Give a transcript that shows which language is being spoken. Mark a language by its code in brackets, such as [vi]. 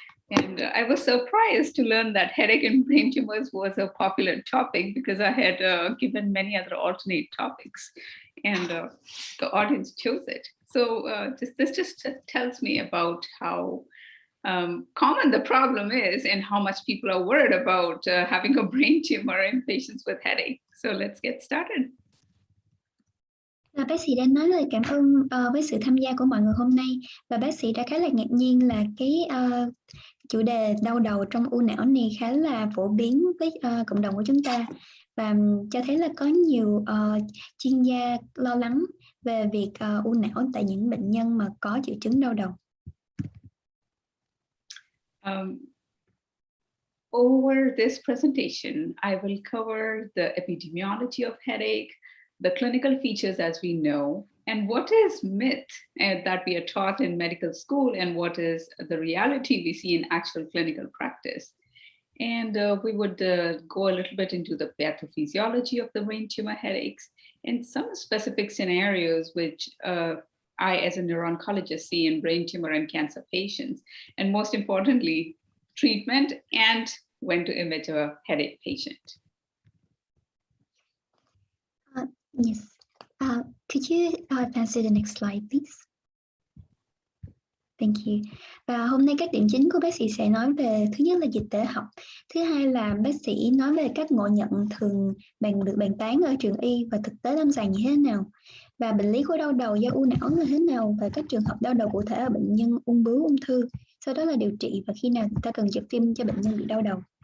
[en] And I was surprised to learn that headache and brain tumors was a popular topic because I had given many other alternate topics and the audience chose it. So this just tells me about how common the problem is and how much people are worried about having a brain tumor in patients with headache. So let's get started. [vi] Bác sĩ đã nói lời cảm ơn với sự tham gia của mọi người hôm nay, và bác sĩ đã khá là ngạc nhiên là cái chủ đề đau đầu trong u não này khá là phổ biến với cộng đồng của chúng ta, và cho thấy là có nhiều chuyên gia lo lắng về việc u não tại những bệnh nhân mà có triệu chứng đau đầu. [en] Over this presentation, I will cover the epidemiology of headache, the clinical features as we know, and what is myth that we are taught in medical school, and what is the reality we see in actual clinical practice. And we would go a little bit into the pathophysiology of the brain tumor headaches and some specific scenarios which I, as a neuro-oncologist, see in brain tumor and cancer patients, and most importantly, treatment and when to image a headache patient. Yes. Could you advance to the next slide, please? Thank you. [vi] Và hôm nay các điểm chính của bác sĩ sẽ nói về, thứ nhất là dịch tễ học, thứ hai là bác sĩ nói về các ngộ nhận thường được bàn tán ở trường y và thực tế lâm sàng như thế nào, và bệnh lý của đau đầu do u não như thế nào, và các trường hợp đau đầu cụ thể ở bệnh nhân ung bướu, ung thư, sau đó là điều trị và khi nào người ta cần chụp phim cho bệnh nhân bị đau đầu.